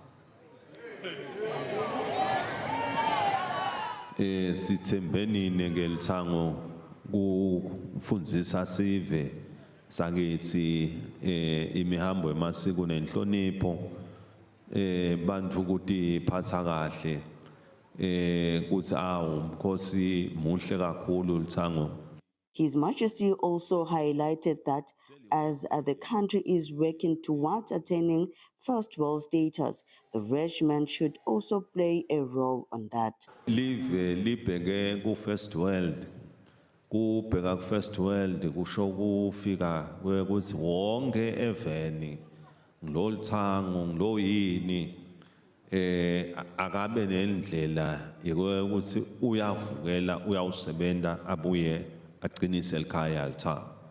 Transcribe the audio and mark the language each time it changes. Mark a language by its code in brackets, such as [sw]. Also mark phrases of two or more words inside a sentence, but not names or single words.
[ss] Sithembenini ke Luthango kufundzisa sive sakithi imihambo emasiko nenhlonipho bantu ukuthi phatha kahle kuthi umkhosi muhle kakhulu Luthango. [en] His Majesty also highlighted that as the country is working towards attaining first world status, the regiment should also play a role on that. [ss] Live libheke ku [en] first world. [ss] Kubheka ku [en] first world [ss] kusho kufika ukuthi wonke eveni ngilo Luthango ngilo yini akabe nendlela yokuthi uyavukela uyawusebenta abuye aqinise elikhaya Luthango.